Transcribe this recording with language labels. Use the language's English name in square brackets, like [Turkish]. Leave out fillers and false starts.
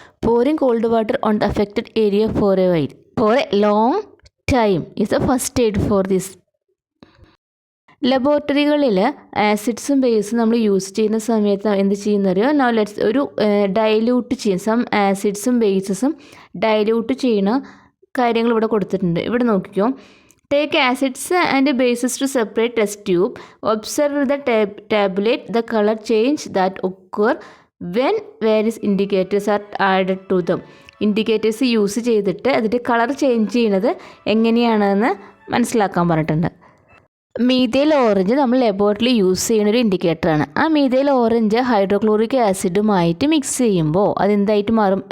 [English] Pouring cold water on the affected area for a long time is the first aid for this. [Malayalam] ലബോറട്ടറികളിൽ ആസിഡ്സും ബേസും നമ്മൾ use ചെയ്യുന്ന സമയത്ത് എന്ത് ചെയ്യുന്നറിയോ, ഒരു dilute ചെയ്യും. Some ആസിഡ്സും ബേസസും dilute ചെയ്യുന്ന കാര്യങ്ങൾ ഇവിടെ കൊടുത്തിട്ടുണ്ട്. ഇവിടെ നോക്കിക്കോ. [English] Take acids and bases to separate test tube. Observe the tabulate the color change that occur when various indicators are added to them. [Malayalam] Indicators use ചെയ്തിട്ട് അതിൻ്റെ കളർ ചേഞ്ച് ചെയ്യുന്നത് എങ്ങനെയാണെന്ന് മനസ്സിലാക്കാൻ പറഞ്ഞിട്ടുണ്ട്. മീഥൈൽ ഓറഞ്ച് നമ്മൾ ലബോറട്ടറിയിൽ യൂസ് ചെയ്യുന്ന ഒരു ഇൻഡിക്കേറ്ററാണ്. ആ മീഥൈൽ ഓറഞ്ച് ഹൈഡ്രോക്ലോറിക് ആസിഡുമായിട്ട് മിക്സ് ചെയ്യുമ്പോൾ അതെന്തായിട്ട് മാറും?